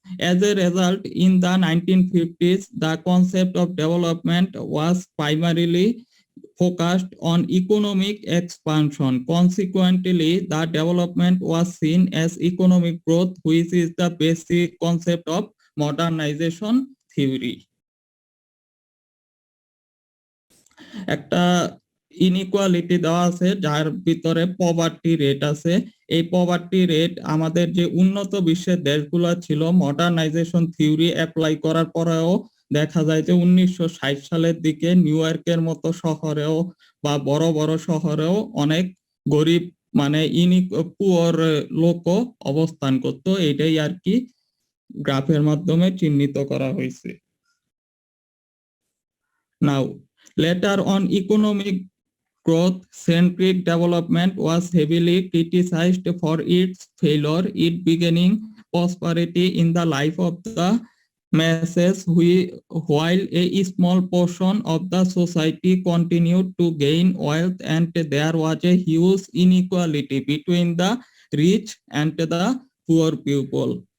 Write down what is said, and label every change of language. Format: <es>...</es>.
<en>As a result, in the 1950s, the concept of development was primarily focused on economic expansion. Consequently, the development was seen as economic growth, which is the basic concept of modernization theory.</en> <bn>একটা inequality দেওয়া আছে যার ভিতরে poverty rate আছে। এই poverty rate আমাদের যে উন্নত বিশ্বের দেশগুলো ছিল মডার্নাইজেশন থিওরি অ্যাপ্লাই করার পরেও দেখা যায় যে 1960 সালের দিকে নিউ ইয়র্কের মতো শহরেও বা বড় বড় শহরেও অনেক গরিব মানে পুয়ার লোকও অবস্থান করত। এটাই আর কি গ্রাফের মাধ্যমে চিহ্নিত করা হয়েছে।</bn> <en>Now later on, economic growth-centric development was heavily criticized for its failure in beginning prosperity in the life of the masses, while a small portion of the society continued to gain wealth, and there was a huge inequality between the rich and the poor people.</en>